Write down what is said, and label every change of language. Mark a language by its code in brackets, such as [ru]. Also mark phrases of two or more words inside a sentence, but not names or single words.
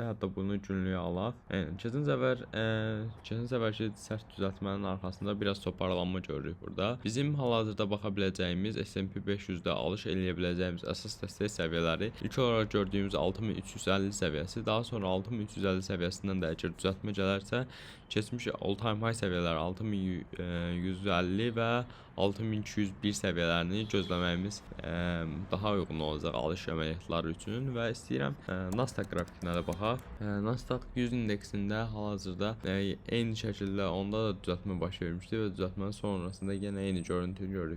[az] Hətta bunu günlüyə alaq. Keçən səfərki sərt düzəltmənin arxasında biraz toparlanma görürük burada. Bizim hal-hazırda baxa biləcəyimiz S&P 500-də alış eləyə biləcəyimiz əsas dəstək səviyyələri ilk olaraq gördüyümüz 6350 səviyyəsi, daha sonra 6350 səviyyəsindən də əgər düzəltmə gələrsə, keçmiş [en] all-time high [az] səviyyələri 6150 və 6201 səviyyələrini gözləməyimiz daha uyğun olacaq alış əməliyyatları üçün və istəyirəm Nasdaq qrafikinə də baxaq. Nasdaq 100 indeksində hal-hazırda eyni şəkildə onda da düzəltmə baş vermişdi və düzəltmənin sonrasında yenə eyni görüntü görürük.